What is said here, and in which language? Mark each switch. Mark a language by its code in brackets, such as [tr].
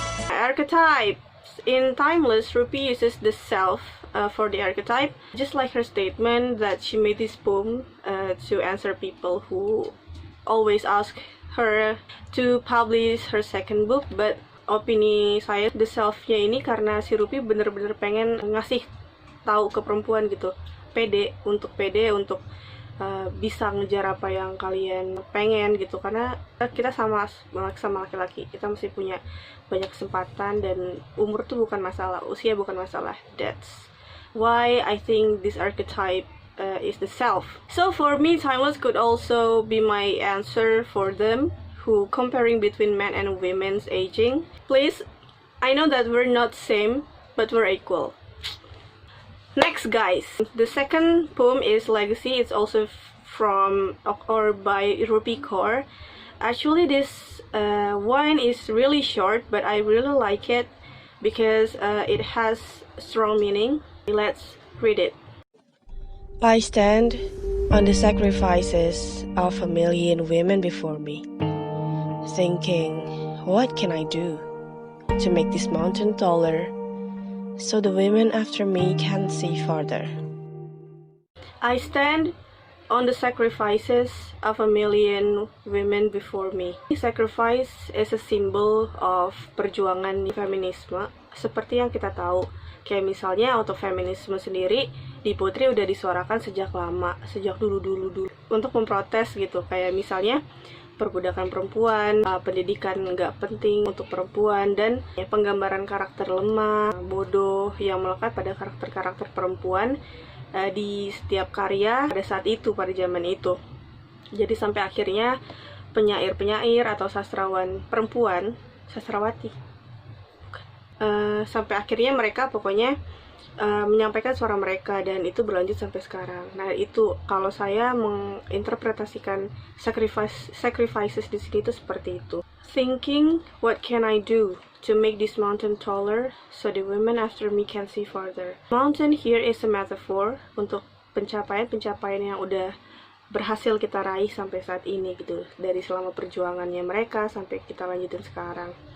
[en] Archetypes. In Timeless, Rupi uses the self for the archetype, just like her statement that she made this poem to answer people who always ask her to publish her second book. [id] But opini saya, the self-nya ini karena si Rupi bener-bener pengen ngasih tahu ke perempuan gitu, pede untuk bisa ngejar apa yang kalian pengen gitu, karena kita sama laki-laki, kita masih punya banyak kesempatan dan umur tuh bukan masalah, usia bukan masalah. [en] That's why I think this archetype is the self. So for me, timeless could also be my answer for them who comparing between men and women's aging. Please, I know that we're not same, but we're equal. Next, guys, the second poem is Legacy. It's also from or by Rupi Kaur. Actually, this one is really short, but I really like it because it has strong meaning. Let's read it. I stand on the sacrifices of a million women before me, thinking, what can I do to make this mountain taller so the women after me can see farther? I stand on the sacrifices of a million women before me. Sacrifice is a symbol of [id] perjuangan feminisme. Seperti yang kita tahu, kayak misalnya untuk feminisme sendiri di Putri udah disuarakan sejak lama, sejak dulu untuk memprotes gitu. Kayak misalnya perbudakan perempuan, pendidikan nggak penting untuk perempuan, dan penggambaran karakter lemah, bodoh yang melekat pada karakter-karakter perempuan di setiap karya pada saat itu, pada zaman itu. Jadi sampai akhirnya penyair-penyair atau sastrawan perempuan, sastrawati, sampai akhirnya mereka pokoknya menyampaikan suara mereka, dan itu berlanjut sampai sekarang. Nah, itu kalau saya menginterpretasikan sacrifices di sini itu seperti itu. [en] Thinking, what can I do to make this mountain taller so the women after me can see farther? Mountain here is a metaphor [id] untuk pencapaian-pencapaian yang udah berhasil kita raih sampai saat ini gitu, dari selama perjuangannya mereka sampai kita lanjutin sekarang.